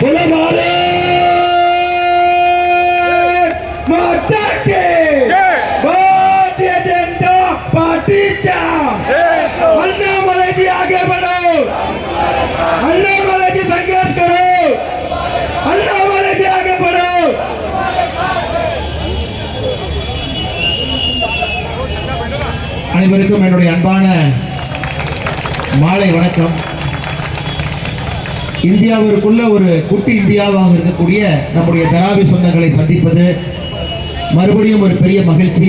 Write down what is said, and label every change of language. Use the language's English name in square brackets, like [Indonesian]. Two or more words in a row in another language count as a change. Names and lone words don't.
[Hindi] बोलो भारत माता के भारतीय जनता पार्टी अन्नामलाई जी आगे बढ़ो, अन्नामलाई जी संघर्ष करो, अन्नामलाई जी आगे बढ़ो। [Tamil] அனைவருக்கும் என்னுடைய அன்பான மாலை வணக்கம். இந்தியாவிற்குள்ள ஒரு குட்டி இந்தியாவாக இருக்கக்கூடிய நம்முடைய தராவி சொந்தங்களை சந்திப்பது மறுபடியும் ஒரு பெரிய மகிழ்ச்சி.